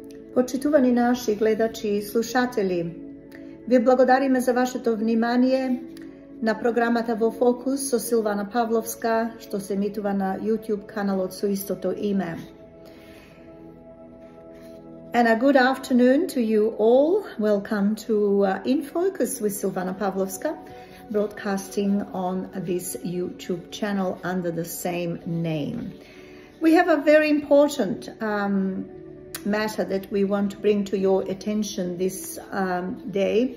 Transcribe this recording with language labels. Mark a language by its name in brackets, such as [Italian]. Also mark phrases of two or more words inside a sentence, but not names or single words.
[Macedonian] Почитувани наши гледачи и слушатели, ви благодариме за вашето внимание на програмата Во Фокус со Силвана Павловска, што се емитува на YouTube каналот со истото име. [English] And a good afternoon to you all. Welcome to In Focus with Silvana Pavlovska, broadcasting on this YouTube channel under the same name. We have a very important matter that we want to bring to your attention this day.